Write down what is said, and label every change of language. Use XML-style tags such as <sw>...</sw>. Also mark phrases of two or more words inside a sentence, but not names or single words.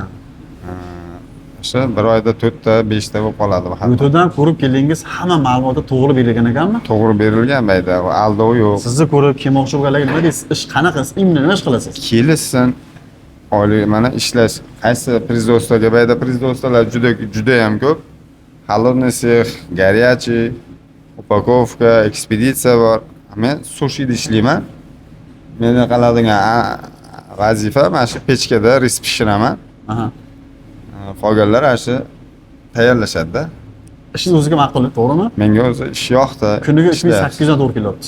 <uz>Shu bir oyda 4ta 5ta bo'lib qoladi vahodnoy. YouTube'dan ko'rib keldingiz, hamma ma'lumotlar to'g'ri berilgan ekanmi? To'g'ri berilgan bayda, aldov yo'q. Sizni ko'rib kelmoqchi bo'lganlarga nima deysiz? Ish qanaqa? Imni nima ish qilasiz? Kelishsin. Oylik mana ishlash. Qaysi производствоga bayda производствоlar juda ham ko'p.</uz> <ru>Холодный sex, горячий, упаковка,</ru> <uz>ekspeditsiya bor. Men sushida ishlayman. Meni qiladigan vazifa mana shu pechkada ris pishiraman. Aha. Qolganlar shu tayyorlashadi-da. Ishingiz o'ziga ma'qul, to'g'rimi? Menga o'zi ish yoqdi. Kuniga 3800 dan to'g'ri kelyapti.</uz>